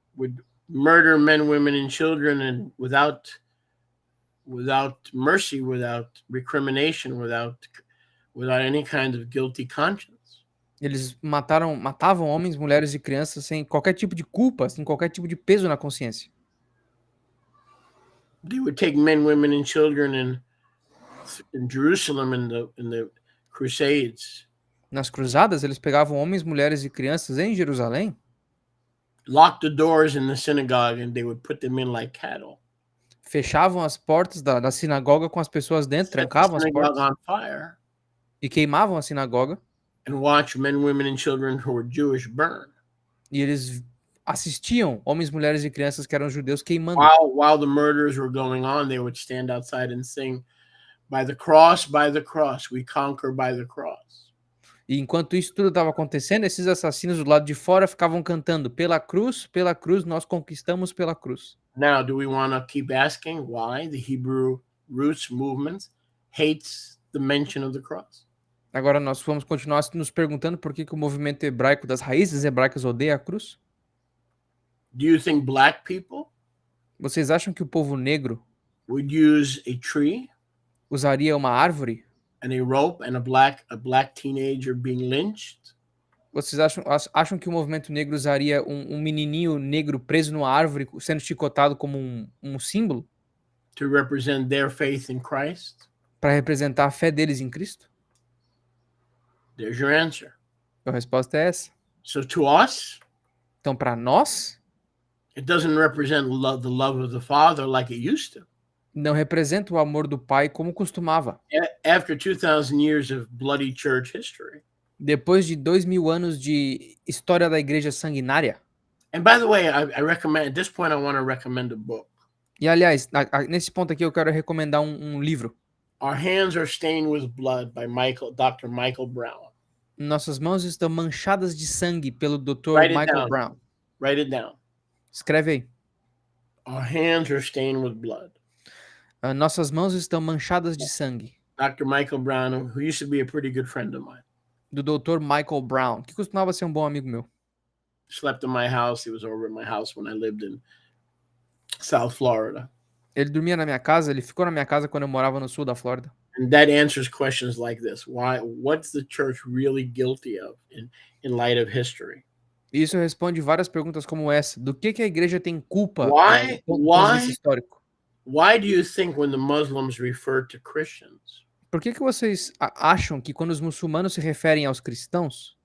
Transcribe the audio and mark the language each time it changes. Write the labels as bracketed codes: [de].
[en] would murder men, women, and children, and without mercy, without recrimination, without any kind of guilty conscience. [pt] eles matavam homens, mulheres e crianças sem qualquer tipo de culpa, sem qualquer tipo de peso na consciência. [en] They would take men, women, and children in Jerusalem in the crusades, [pt] Nas cruzadas, eles pegavam homens, mulheres e crianças em Jerusalém, [en] locked the doors in the synagogue, and they would put them in like cattle. [pt] fechavam as portas da sinagoga com as pessoas dentro, [en] Set the [pt] trancavam as [en] synagogue [pt] portas [en] on fire [pt] e queimavam a sinagoga, [en] and watch men, women, and children who were Jewish burn. [pt] e eles assistiam homens, mulheres e crianças que eram judeus queimando. [en] While the murders were going on, they would stand outside and sing, by the cross, we conquer by the cross. [pt] E enquanto isso tudo estava acontecendo, esses assassinos do lado de fora ficavam cantando: pela cruz, nós conquistamos pela cruz. [en] Now, do we want to keep asking why the Hebrew roots movement hates the mention of the cross? [pt] Agora nós vamos continuar nos perguntando por que o movimento hebraico das raízes hebraicas odeia a cruz? [en] Do you think black people [pt] Vocês acham que o povo negro [en] would use a tree [pt] usaria uma árvore? [en] and a rope and a black teenager being lynched? [pt] Vocês acham que o movimento negro usaria um menininho negro preso numa árvore sendo chicotado como um símbolo [en] To represent their faith in Christ? [pt] para representar a fé deles em Cristo? [en] There's your answer. [pt] A resposta é essa. [en] So to us, [pt] Então, para nós, [en] it doesn't represent the love of the Father like it used to. [pt] não representa o amor do Pai como costumava. [en] After 2,000 years of bloody church history. [pt] Depois de 2000 anos de história da igreja sanguinária. [en] And by the way, I recommend, at this point, I want to recommend a book. [pt] E aliás, nesse ponto aqui eu quero recomendar um livro. [en] Our Hands Are Stained with Blood by Dr. Michael Brown. [pt] Nossas mãos estão manchadas de sangue pelo Dr. [en] Write it [pt] Michael [en] down. [pt] Brown. [en] Write it down. [pt] Escreve aí. [en] Our hands are stained with blood. [pt] Nossas mãos estão manchadas de sangue. [en] Dr. Michael Brown, who used to be a pretty good friend of mine. [pt] Do Dr. Michael Brown, que costumava ser um bom amigo meu. [en] Slept in my house. He was over at my house when I lived in South Florida. [pt] Ele dormia na minha casa, ele ficou na minha casa quando eu morava no sul da Flórida. [en] And that answers questions like this. What's the church really guilty of in light of history? [pt] E isso responde várias perguntas como essa. Do que a igreja tem culpa [en] Why- [pt] do ponto de vista histórico? [en] Why do you think when the Muslims refer to Christians, [pt] Por que vocês acham que quando os muçulmanos se referem aos cristãos,